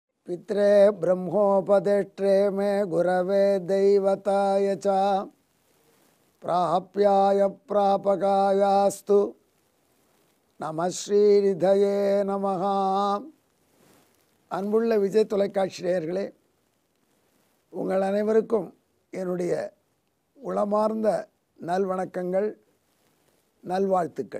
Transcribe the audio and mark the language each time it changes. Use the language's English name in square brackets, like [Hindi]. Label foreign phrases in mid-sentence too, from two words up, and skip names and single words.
[Sanskrit] पित्रे ब्रह्मोपदेष्ट्रे मे गुरवे दैवताय च प्राप्याय प्रापकायास्तु नमः श्रीनिधये नमः. [Tamil] அன்புள்ள விஜய் தொலைக்காட்சி நேயர்களே, உங்கள் அனைவருக்கும் என்னுடைய உளமார்ந்த நல்வணக்கங்கள், நல்வாழ்த்துக்கள்.